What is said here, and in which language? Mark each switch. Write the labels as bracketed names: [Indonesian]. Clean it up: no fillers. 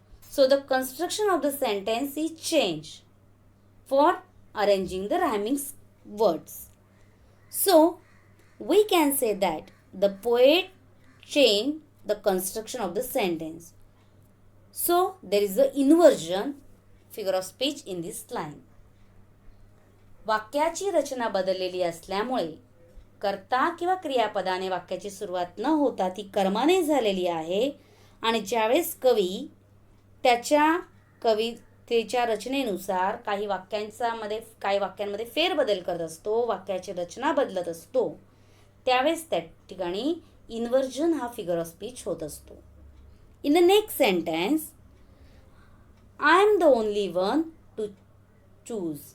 [English] So the construction of the sentence is changed for arranging the rhyming words. So we can say that the poet changed the construction of the sentence. So there is an inversion figure of speech in this line. [Marathi] वाक्याची रचना बदललेली असल्यामुळे कर्ता किंवा क्रियापदाने वाक्याची सुरुवात न होता ती कर्माने झालेली आहे आणि ज्यावेळेस कवी त्याच्या कवितेच्या रचनेनुसार काही वाक्यांमध्ये फेरबदल करत असतो, वाक्याची रचना बदलत असतो, त्यावेळेस त्या ठिकाणी इन्व्हर्जन हा फिगर ऑफ स्पीच होत असतो. [English] In the next sentence, I am the only one to choose.